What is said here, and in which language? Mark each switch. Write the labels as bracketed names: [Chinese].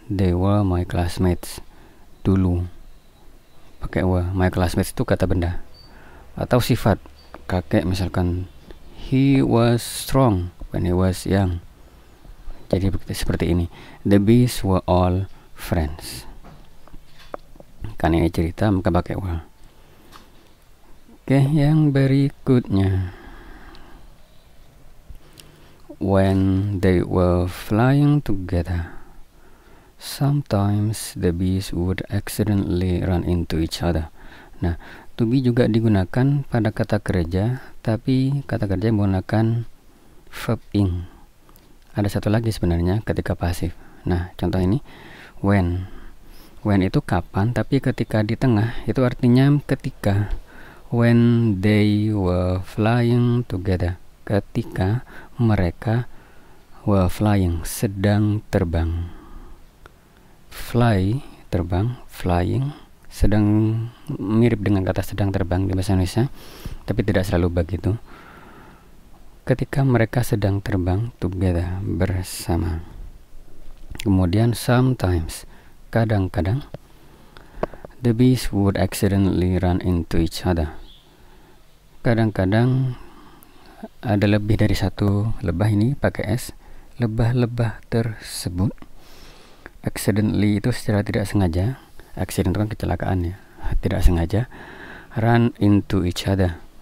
[English] They were my classmates. [Indonesian] Dulu pakai were. [English] My classmates [Indonesian] itu kata benda. Atau sifat, kakek misalkan, [English] he was strong when he was young. [Indonesian] Jadi seperti ini. [English] The bees were all friends. [Indonesian] Kan ini cerita, maka pakai were. Oke, yang berikutnya, [English] when they were flying together, sometimes the bees would accidentally run into each other. [Indonesian] Nah, to be juga digunakan pada kata kerja, tapi kata kerja menggunakan verb ing. Ada satu lagi sebenarnya ketika pasif. Nah, contoh ini, when. When itu kapan, tapi ketika di tengah itu artinya ketika. [English] When they were flying together, [Indonesian] ketika mereka [English] were flying, [Indonesian] sedang terbang. Fly, terbang, flying, sedang mirip dengan kata sedang terbang di bahasa Indonesia, tapi tidak selalu begitu. ketika mereka sedang terbang [English] together, [Indonesian] bersama. Kemudian [English] sometimes, [Indonesian] kadang-kadang, [English] the bees would accidentally run into each other. [Indonesian] Kadang-kadang ada lebih dari satu lebah, ini pakai S. Lebah-lebah tersebut, accidentally itu secara tidak sengaja, accident itu kan kecelakaan ya, tidak sengaja, [English] run into each other.